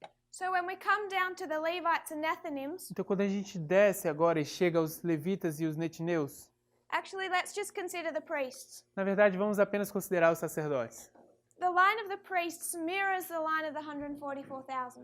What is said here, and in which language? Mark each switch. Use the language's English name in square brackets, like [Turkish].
[English] So when we come down to the Levites and Nethinims, [Portuguese] Então quando a gente desce agora e chega aos levitas e os netineus, [English] actually let's just consider the priests. [Portuguese] na verdade vamos apenas considerar os sacerdotes. [English] The line of the priests mirrors the line of the 144,000.